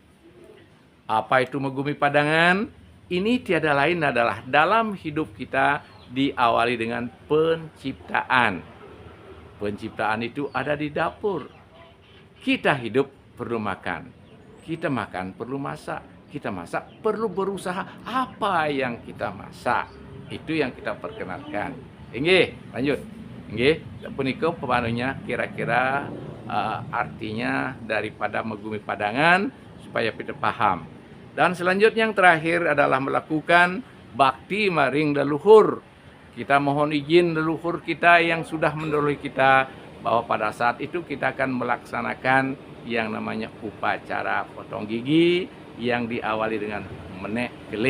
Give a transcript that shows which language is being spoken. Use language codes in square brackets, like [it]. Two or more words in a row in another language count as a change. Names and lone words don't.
[id] Apa itu magumi padangan? Ini tiada lain adalah dalam hidup kita diawali dengan penciptaan. Penciptaan itu ada di dapur. Kita hidup perlu makan. Kita makan perlu masak. Kita masak perlu berusaha apa yang kita masak. Itu yang kita perkenalkan. Inggih, lanjut. [ban] Inggih, punika pepanunya [id] kira-kira artinya daripada megumi padangan supaya kita paham. Dan selanjutnya yang terakhir adalah melakukan bakti maring leluhur. Kita mohon izin leluhur kita yang sudah mendahului kita bahwa pada saat itu kita akan melaksanakan yang namanya upacara potong gigi yang diawali dengan menek gelih.